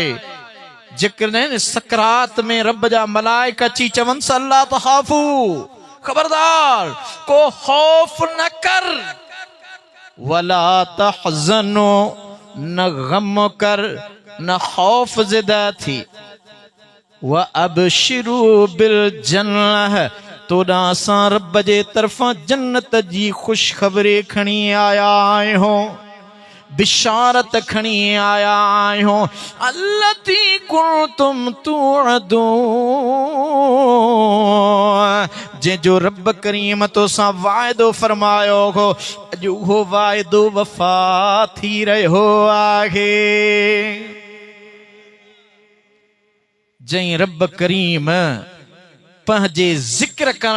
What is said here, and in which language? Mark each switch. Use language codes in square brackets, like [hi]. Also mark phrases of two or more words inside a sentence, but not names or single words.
[sd] जेकॾहिं सकरात में रब जा मलाइक अची चवनि [ar] ألا تخافوا [sd] ख़बरदार को ख़ौफ़ न कर [ar] ولا تحزنوا [sd] न गम कर न खौफ ज़िदा थी [ar] وأبشروا بالجنة [sd] तोॾां असां रब जे तरफ़ां जन्नत जी ख़ुशख़बरी खणी आया आहियूं बिशारत खणी आया आहियूं [ar] التي كنتم توعدون [sd] जंहिंजो रब करीम तोसां वाइदो फरमायो हो अॼु उहो वाइदो वफ़ा थी रहियो आहे जंहिं रब करीम पंहिंजे ज़िक्र करण